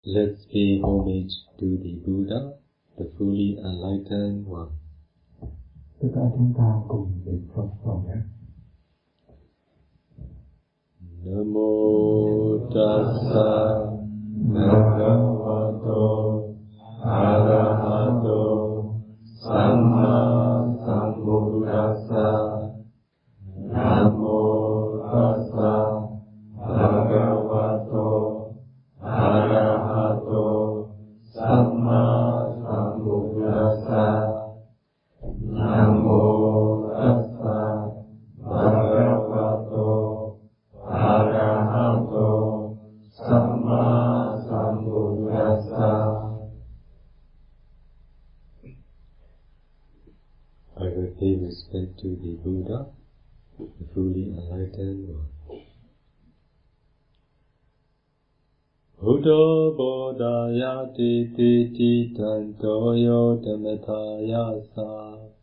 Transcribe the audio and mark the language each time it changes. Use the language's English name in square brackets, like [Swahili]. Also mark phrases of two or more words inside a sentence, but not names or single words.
[English] Let's pay homage to the Buddha, the fully enlightened one. [Vietnamese] Tất cả chúng ta cùng niệm Phật vào nhé. [Pali] Namo tassa bhagavato arahato samma sambuddhassa. Namo tassa bhagavato arahato samma sambuddhassa. Namo tassa bhagavato arahato samma sambuddhassa. [English] I will pay respect to the Buddha, the fully enlightened one. [Pali] Buddha bodhaya titi tantoyo dhamataya sa.